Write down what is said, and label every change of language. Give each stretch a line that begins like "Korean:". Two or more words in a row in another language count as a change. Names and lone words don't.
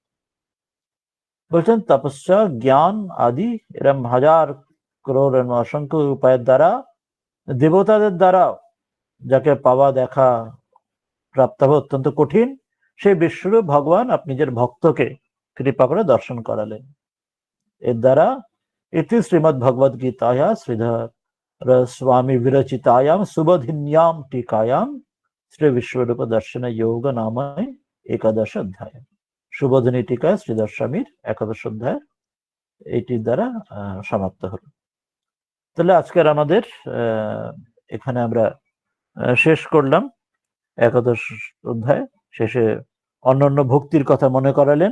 Bangla: বলছেন তপস্যা, জ্ঞান আদি এরম হাজার করোড় অসংখ্য উপায়ের দ্বারা, দেবতাদের দ্বারা যাকে পাওয়া দেখা প্রাপ্ত হবে অত্যন্ত কঠিন, সেই বিশ্বরূপ ভগবান আপনি নিজের ভক্তকে কৃপা করে দর্শন করালেন। এর দ্বারা
Sanskrit: इति श्रीमद् भगवद गीताया श्रीधर स्वामी विरचितायाम सुबोधिन्याम टीकायाम श्री विश्वरूप दर्शन योग नामय एकादश अध्याय।
Bangla: সুবোধিনী টিকায় শ্রীধর স্বামীর একাদশ অধ্যায় এইটির দ্বারা সমাপ্ত হলো। তাহলে আজকের আমাদের এখানে আমরা শেষ করলাম একাদশ অধ্যায়। শেষে অন্যান্য ভক্তির কথা মনে করালেন।